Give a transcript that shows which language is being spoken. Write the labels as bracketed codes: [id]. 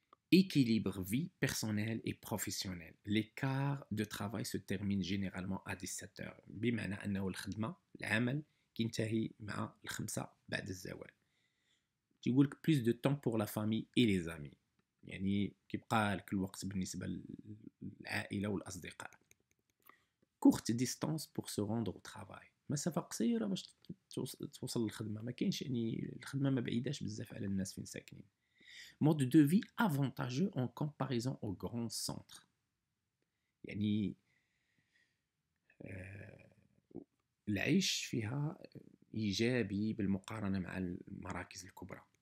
[fr] Équilibre vie personnelle et professionnelle. L'écart de travail se termine généralement à 17 heures. [ar] بمعنى أنه العمل كينتهي مع 5 بعد الزوال. تيقول لك [fr] plus de temps pour la famille et les amis. [ar] يعني كيبقى لك الوقت بالنسبة للعائلة والأصدقاء. [fr] Courte distance pour se rendre au travail. [ar] مسافة قصيرة باش توصل للخدمة. ما كاينش يعني الخدمة ما بعيداش بزاف على الناس فين ساكنين. [fr] Mode de vie avantageux en comparaison aux grands centres. [ar] يعني العيش فيها إيجابي بالمقارنة مع المراكز الكبرى.